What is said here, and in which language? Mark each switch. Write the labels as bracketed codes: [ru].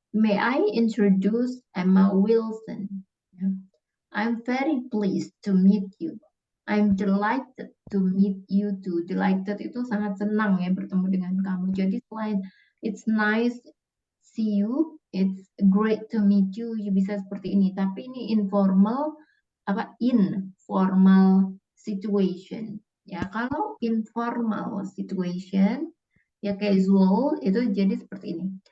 [en] May I introduce Emma Wilson? [id] Ya. [en] I'm very pleased to meet you. I'm delighted to meet you too. [id] Delighted itu sangat senang ya bertemu dengan kamu. Jadi selain [en] it's nice see you, it's great to meet you, [id] bisa seperti ini. Tapi ini informal informal situation. Ya, kalau informal situation ya casual itu jadi seperti ini.